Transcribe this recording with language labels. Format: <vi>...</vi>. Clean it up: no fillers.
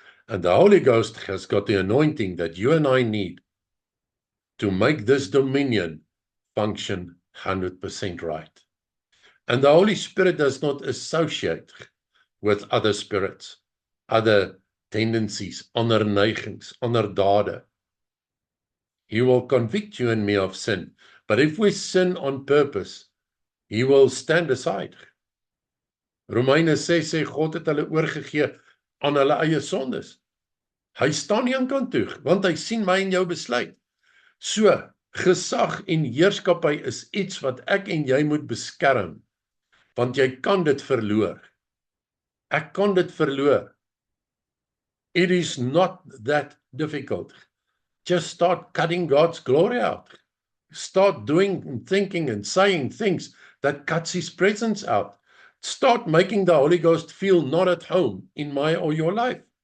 <en>And the Holy Ghost has got the anointing that you and I need to make this dominion function 100% right. And the Holy Spirit does not associate with other spirits, other tendencies,</en> <af>ander neigings, ander dade.</af> <en>He will convict you and me of sin. But if we sin on purpose, He will stand aside.</en> <af>Romeine 6 sê God het hulle oorgegee aan hulle eie sondes. Hy staan nie aan kant toe, want hy sien my en jou besluit. So, gesag en heerskappy is iets wat ek en jy moet beskerm, want jy kan dit verloor. Ek kan dit verloor.</af> <en>It is not that difficult. Just start cutting God's glory out. Start doing and thinking and saying things that cuts His presence out. Start making the Holy Ghost feel not at home in my or your life.</en>